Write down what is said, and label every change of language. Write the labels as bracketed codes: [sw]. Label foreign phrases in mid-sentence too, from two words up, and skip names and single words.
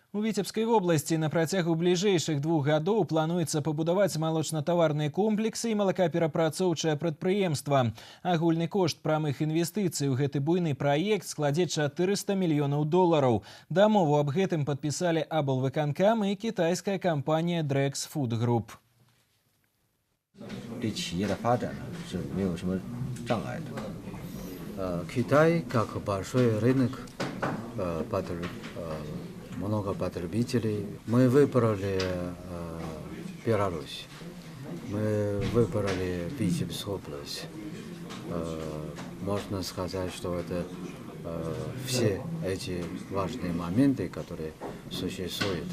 [be] У Віцебскай вобласці на працягу бліжэйшых 2 гадоў плануецца пабудаваць малочна-таварныя комплексы і малакаперапрацоўчае прадпрыемства. Агульны кошт прамых інвестыцый у гэты буйны праект складзе $400 мільёнаў. Дамову аб гэтым падпісалі аблвыканкам і кітайская кампанія Drex Food Group. [zh] 对企业的发展呢是没有什么障碍的。 [ru] Китай как большой рынок, много потребителей. Мы выбрали Беларусь, мы выбрали Витебскую область. Можно сказать, что это все эти важные моменты, которые существуют.